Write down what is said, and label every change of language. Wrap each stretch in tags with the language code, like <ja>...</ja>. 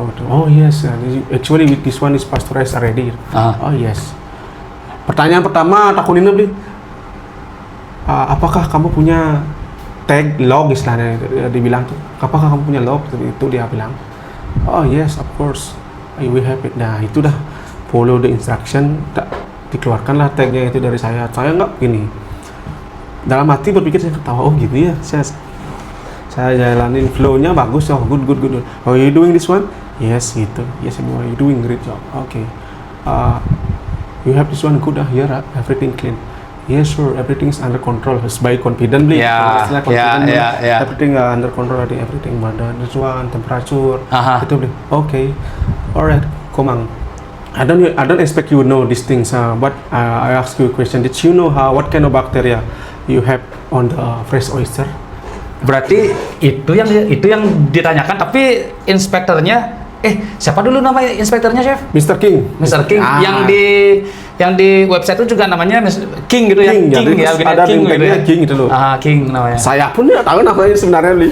<en>Oh yes, actually this one is pasteurized already. Oh yes.</en> <id>Pertanyaan pertama takunin beli, apakah kamu punya tag log istilahnya, dibilang tuh, apakah kamu punya log? Itu dia bilang,</id> <en>oh yes of course, we have it.</en> <id>Nah itu dah</id> <en>follow the instruction,</en> <id>dikeluarkanlah tagnya itu dari saya nggak gini. Dalam hati berpikir saya ketawa, oh gitu ya, saya jalanin flow-nya bagus,</id> <en>oh good. Oh you doing this one? Yes gitu, yes you doing great job. Okay, you have this one good, here everything clean. Yes sure, everything is under control. Sebagai confidently, everything under control, everything badan, this one temperature, itu beli. Okay, alright, komang. I don't expect you know these things, but I ask you a question. Did you know what kind of bacteria you have on the fresh oyster?</en> <id>Berarti itu yang ditanyakan, tapi inspektornya siapa dulu nama inspektornya, Chef? Mr. King. Mr. King. Yang di website itu juga namanya King gitu ya. King ya, ada King gitu ya. King gitu loh. King namanya. Saya pun nggak tahu namanya sebenarnya, Li.</id>